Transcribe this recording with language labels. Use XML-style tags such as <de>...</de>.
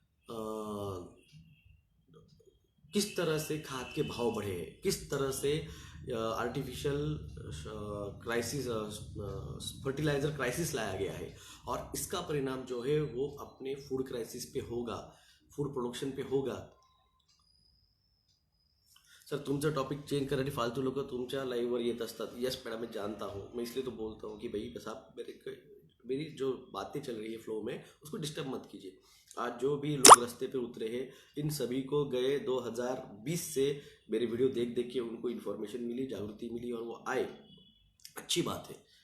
<hi>किस तरह से खाद के भाव बढ़े हैं, किस तरह से आर्टिफिशियल क्राइसिस, फर्टिलाइजर क्राइसिस लाया गया है, और इसका परिणाम जो है वो अपने फूड क्राइसिस पे होगा, फूड प्रोडक्शन पे होगा।</hi> <mr>सर तुमचं टॉपिक चेंज करण्यासाठी फालतू लोक तुमच्या लाईव्हवर येत असतात।</mr> <en>yes madam,</en> <hi>मैं जानता हूँ, मैं इसलिए तो बोलता हूँ कि भाई बस आप मेरी जो बातें चल रही है फ्लो में, उसको डिस्टर्ब मत कीजिए। आज जो भी लोग रास्ते पे उतरे हैं, इन सभी को गए 2020 से मेरे वीडियो देख देख के उनको इन्फॉर्मेशन मिली, जागृति मिली, और वो आए, अच्छी बात है।</hi>